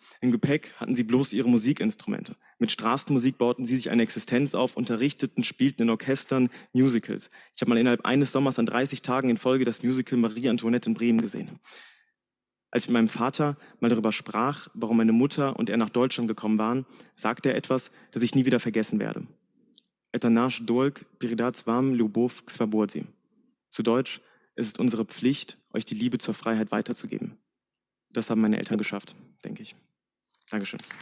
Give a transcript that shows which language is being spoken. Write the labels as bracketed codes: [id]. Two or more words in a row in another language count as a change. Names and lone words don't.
[de] Im Gepäck hatten sie bloß ihre Musikinstrumente. Mit Straßenmusik bauten sie sich eine Existenz auf, unterrichteten, spielten in Orchestern, Musicals. Ich habe mal innerhalb eines Sommers an 30 Tagen in Folge das Musical Marie Antoinette in Bremen gesehen. Als ich mit meinem Vater mal darüber sprach, warum meine Mutter und er nach Deutschland gekommen waren, sagte er etwas, das ich nie wieder vergessen werde. [ru] Это наш долг передать вам любовь к свободе. [de] Zu Deutsch, es ist unsere Pflicht, euch die Liebe zur Freiheit weiterzugeben. Das haben meine Eltern geschafft, denke ich. Dankeschön.